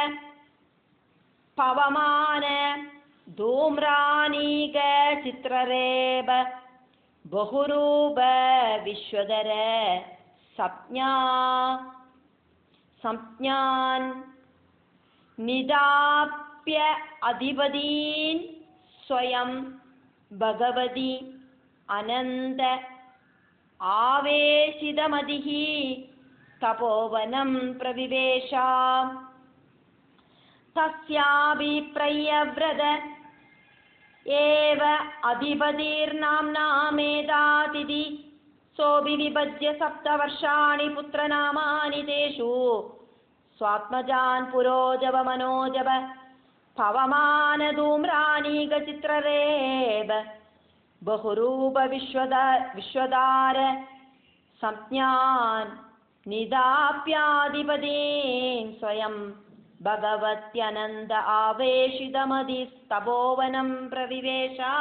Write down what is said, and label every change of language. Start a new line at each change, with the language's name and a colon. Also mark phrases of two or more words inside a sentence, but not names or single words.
Sanskrit: പവമാന ധൂമ്രാനീക ചിത്രരേബ ബഹുരൂപ വിശ്വധര സംജ്ഞാൻ നിദാപ്യ അധിപതീൻ സ്വയം ഭഗവതി അനന്ത ആവേശിതമതിഃ തപോവനം പ്രവിവേശ. തസ്യാഭിപ്രയവ്രത ഏവ അധിപതിർനാംനാ മേധാതിഥി सोऽपि विभज्य 7 वर्षाणि पुत्रनामानि तेषु स्वात्मजान् पुरोजव मनोजव पवमानधूम्राणीकचित्ररेव बहुरूप विश्वदार संज्ञान् निदाप्याधिपतीन् स्वयं भगवत्यनन्द आवेशितमधिस्तपोवनं प्रविवेश.